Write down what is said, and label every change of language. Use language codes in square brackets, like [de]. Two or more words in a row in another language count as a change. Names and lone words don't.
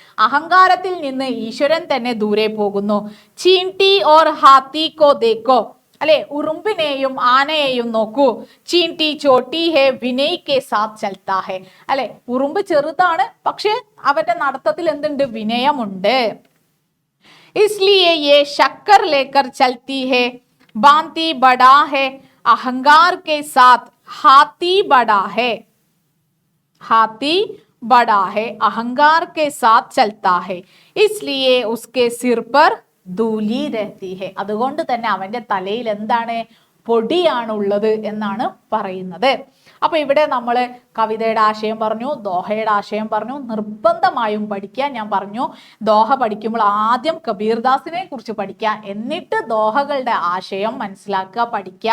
[ml] അഹങ്കാരത്തിൽ നിന്ന് ഈശ്വരൻ തന്നെ ദൂരെ പോകുന്നു. [hi] चींटी और हाथी को देखो. [ml] അല്ലെ, ഉറുമ്പിനെയും ആനയെയും നോക്കൂ. [hi] चींटी छोटी है विनय के साथ चलता है. [ml] അല്ലെ, ഉറുമ്പ് ചെറുതാണ് പക്ഷെ അവന്റെ നടത്തത്തിൽ എന്തുണ്ട്? വിനയമുണ്ട്. [hi] इसलिए ये शक्कर लेकर चलती है, बांती बड़ा है, अहंकार के साथ हाथी बड़ा है. हाथी बड़ा है, अहंकार के साथ चलता है, इसलिए उसके सिर पर धूली रहती है. [ml] അതുകൊണ്ട് തന്നെ അവന്റെ തലയിൽ എന്താണ്? പൊടിയാണ് ഉള്ളത് എന്നാണ് പറയുന്നത്. അപ്പൊ ഇവിടെ നമ്മൾ കവിതയുടെ ആശയം പറഞ്ഞു, ദോഹയുടെ ആശയം പറഞ്ഞു. നിർബന്ധമായും പഠിക്കാൻ ഞാൻ പറഞ്ഞു. ദോഹ പഠിക്കുമ്പോൾ ആദ്യം കബീർദാസിനെ കുറിച്ച് പഠിക്കുക, എന്നിട്ട് ദോഹകളുടെ ആശയം മനസ്സിലാക്കുക, പഠിക്കുക.